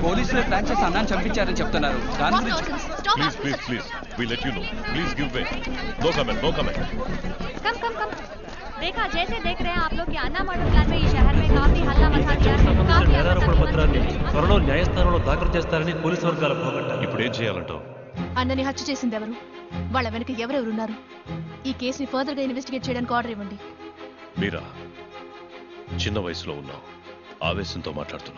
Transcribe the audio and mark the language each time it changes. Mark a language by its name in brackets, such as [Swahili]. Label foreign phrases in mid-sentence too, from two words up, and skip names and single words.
[Telugu] పోలీసులు ప్లాన్ చేసి అన్నాన్ని చంపించారని చెప్తున్నారు. దాని గురించి [English] please please please we let you know. please give way. no comment, no comment. come come come [Hindi] देखा जैसे देख रहे हैं आप लोग कि अन्ना [English] murder plan [Hindi] में ये शहर में काफी हल्ला मचा दिया है. काफी [Telugu] నేరారోపణ పత్రాన్ని త్వరలో న్యాయస్థానంలో దాఖలు చేస్తారని పోలీసు వర్గాల పోగొట్టారు. ఇప్పుడు ఏం చేయాలంటావు? అన్నని హత్య చేసింది ఎవరు, వాళ్ళ వెనక ఎవరెవరున్నారు, ఈ కేసుని ఫర్దర్ గా ఇన్వెస్టిగేట్ చేయడానికి ఆర్డర్ ఇవ్వండి. మీరా చిన్న వయసులో ఉన్నావు, ఆవేశంతో మాట్లాడుతున్నావు.